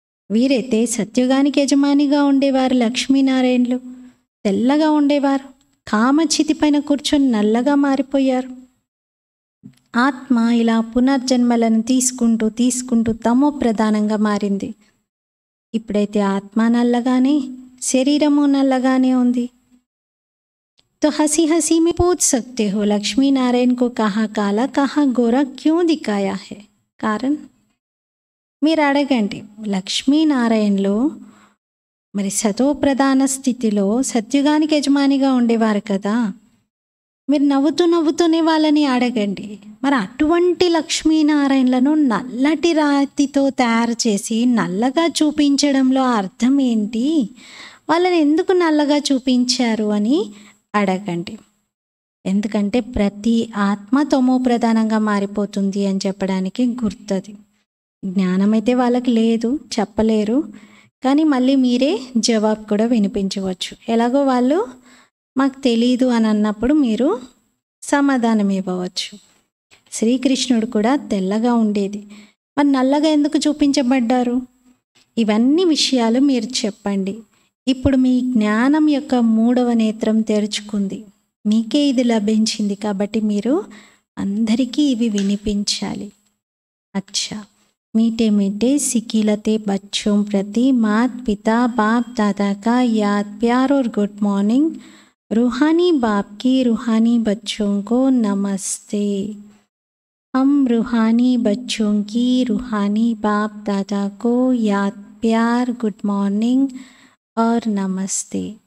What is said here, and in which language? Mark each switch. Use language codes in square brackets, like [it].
[te] వీరైతే సత్యుగానికి యజమానిగా ఉండేవారు. లక్ష్మీనారాయణలు తెల్లగా ఉండేవారు, కామచితి పైన కూర్చొని నల్లగా మారిపోయారు. ఆత్మ ఇలా పునర్జన్మలను తీసుకుంటూ తమో ప్రధానంగా మారింది. ఇప్పుడైతే ఆత్మ నల్లగానే, శరీరము నల్లగానే ఉంది. [hi] तो हंसी हंसी में पूछ सकते हो लक्ष्मी नारायण को कहाँ काला कहाँ गोरा क्यों दिखाया है कारण. [te] మీరు అడగండి, లక్ష్మీనారాయణలు మరి సతో ప్రధాన స్థితిలో సత్యుగానికి యజమానిగా ఉండేవారు కదా. మీరు నవ్వుతూనే వాళ్ళని అడగండి, మరి అటువంటి లక్ష్మీనారాయణలను నల్లటి రాతితో తయారు చేసి నల్లగా చూపించడంలో అర్థం ఏంటి, వాళ్ళని ఎందుకు నల్లగా చూపించారు అని అడగండి. ఎందుకంటే ప్రతి ఆత్మ తమో ప్రధానంగా మారిపోతుంది అని చెప్పడానికి గుర్తది. జ్ఞానమైతే వాళ్ళకి లేదు, చెప్పలేరు. కానీ మళ్ళీ మీరే జవాబు కూడా వినిపించవచ్చు. ఎలాగో వాళ్ళు మాకు తెలీదు అని అన్నప్పుడు మీరు సమాధానం ఇవ్వవచ్చు. శ్రీకృష్ణుడు కూడా తెల్లగా ఉండేది, మరి నల్లగా ఎందుకు చూపించబడ్డారు? ఇవన్నీ విషయాలు మీరు చెప్పండి. ఇప్పుడు మీ జ్ఞానం యొక్క 3వ నేత్రం తెరుచుకుంది, మీకే ఇది లభించింది కాబట్టి మీరు అందరికీ ఇవి వినిపించాలి. [hi] అచ్చా, मीठे मीठे सिकिलते बच्चों प्रति मात पिता बाप दादा का याद प्यार और गुड मॉर्निंग. रूहानी बाप की रूहानी बच्चों को नमस्ते. हम रूहानी बच्चों की रूहानी बाप दादा को याद प्यार गुड मॉर्निंग और नमस्ते.